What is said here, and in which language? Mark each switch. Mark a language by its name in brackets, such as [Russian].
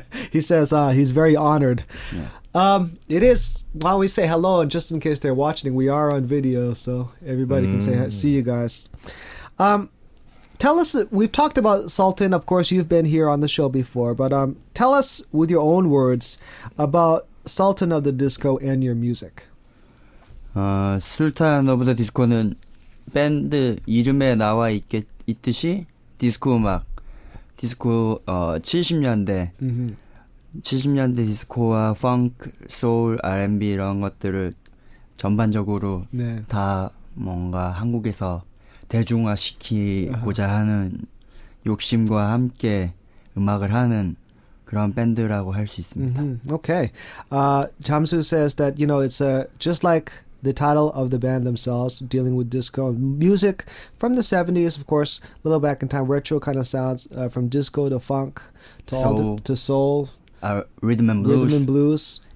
[English] He says he's very honored. Yeah. It is, while we say hello, and just in case they're watching, we are on video, so everybody can see you guys. Tell us, we've talked about Sultan, of course, you've been here on the show before, but tell us with your own words about Sultan of the Disco and your music. [Korean] 술탄 오브 더 디스코는 밴드 이름에 나와 있듯이 디스코 음악, 디스코 70년대 70년대 디스코와 펑크, 소울, R&B 이런 것들을 전반적으로 다 뭔가 한국에서 대중화시키고자 하는 욕심과 함께 음악을 하는 그런 밴드라고 할 수 있습니다. [English] Okay. Jamsu says that, you know, it's just like the title of the band themselves, dealing with disco music from the 70s, of course, a little back in time, retro kind of sounds, from disco to funk to soul, rhythm and blues,